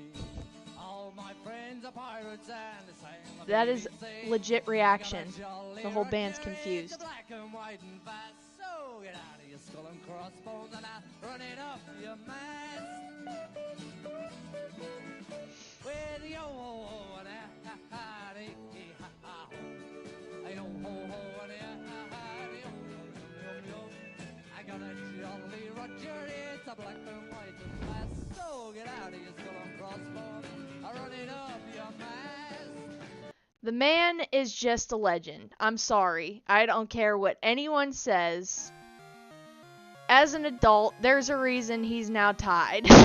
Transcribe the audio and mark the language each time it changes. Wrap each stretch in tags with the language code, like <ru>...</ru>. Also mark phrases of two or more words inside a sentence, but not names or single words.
<en>All my friends are pirates and the same. That is legit reaction. The whole band's confused. Black and white and fast. So get out of your skull and crossbones and running up your mast. With the yo-ho-ho and ha-ha-ha-dee-ha-ha-ho. Yo-ho-ho and ha-ha-ha-dee-yo-yo-yo-yo. I got a jolly Roger, it's a black and white and fast. So get out of your skull and crossbones, running up your mast. The man is just a legend. I'm sorry. I don't care what anyone says. As an adult, there's a reason he's now tied.</en>